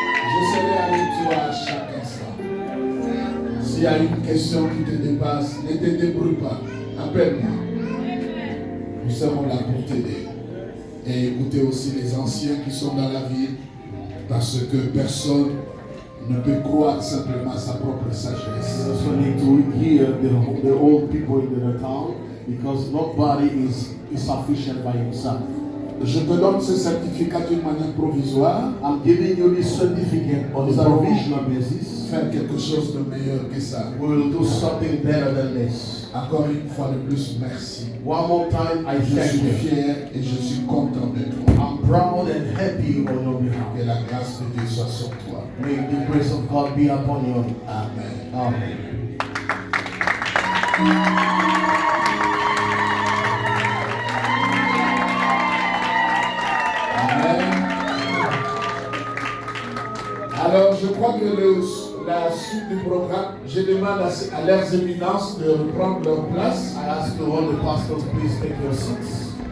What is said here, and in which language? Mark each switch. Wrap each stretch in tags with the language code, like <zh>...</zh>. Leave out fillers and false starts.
<fr>Je serai avec toi à chaque instant. S'il y a une question qui te dépasse, ne te débrouille pas. Appelle-moi. Nous serons là pour t'aider. Et écoutez aussi les anciens qui sont dans la ville, parce que personne ne peut croire simplement à sa propre sagesse.</fr> <en>You also need to hear the old people in the town, because nobody is sufficient by himself.</en> <fr>Je te donne ce certificat d'une manière provisoire.</fr> <en>I'm giving you this certificate on a provisional basis.</en> <fr>Faire quelque chose de meilleur que ça.</fr> <en>We will do something better than this.</en> <fr>Encore une fois de plus, merci.</fr> <en>One more time, I</en> <fr>Je</fr> <en>thank</en> <fr>suis</fr> <en>you.</en> <fr>fier et je suis content de toi.</fr> <en>I'm proud and happy on your behalf.</en> <fr>Que la grâce de Dieu soit sur toi.</fr> <en>May the grace of God be upon you. Amen. Amen.</en> <fr>Alors, je crois que la suite du programme, je demande à leurs éminences de reprendre leur place.</fr> <en>I ask all the pastors, please take your seats.</en>